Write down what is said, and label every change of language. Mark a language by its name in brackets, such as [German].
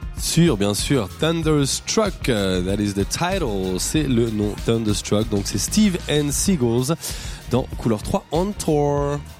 [French] Sûr, bien sûr. [English] Thunderstruck, that is the title. [French] C'est le nom Thunderstruck. Donc c'est Steve and Seagal dans Couleur 3 on Tour.